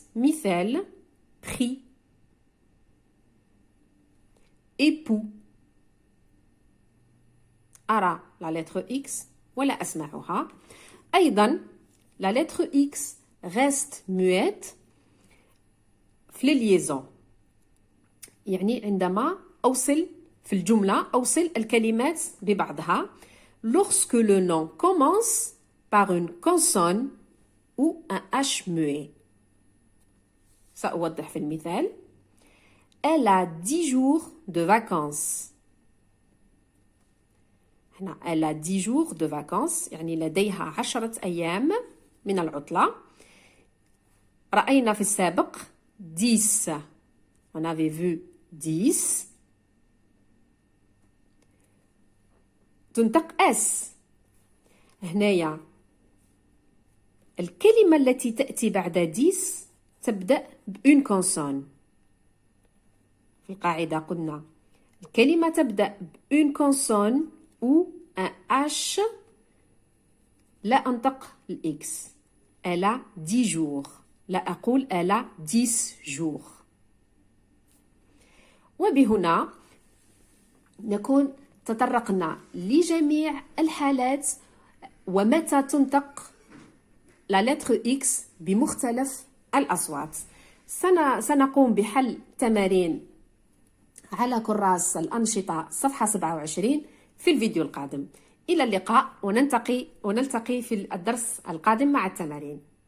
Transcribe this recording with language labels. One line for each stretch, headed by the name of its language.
Arabic: مثال prix, époux. أرى
French: la lettre X
Arabic: ولا أسمعها. أيضا
French: la lettre X reste muette في liaison.
Arabic: يعني عندما أوصل في الجملة أوصل الكلمات ببعضها.
French: Lorsque le nom commence par une consonne ou un H muet.
Arabic: سأوضح في المثال.
French: Elle a 10 jours de vacances.
Arabic: هنا
French: elle a 10 jours de vacances
Arabic: يعني لديها 10 أيام من العطلة. رأينا في السابق 10.
French: On avait vu 10.
Arabic: تنطق اس. هنايا الكلمة التي تأتي بعد 10 تبدأ بأون كونسون. في القاعدة قلنا الكلمة تبدأ بأون كونسون
French: ou un H
Arabic: لا أنطق الإكس.
French: Elle a 10 jours.
Arabic: لا أقول
French: elle a 10 jours.
Arabic: وبهنا نكون تطرقنا لجميع الحالات ومتى تنطق لا لتر إكس بمختلف الأصوات. سنقوم بحل تمارين على كراس الأنشطة صفحة 27 في الفيديو القادم. إلى اللقاء، ونلتقي في الدرس القادم مع التمارين.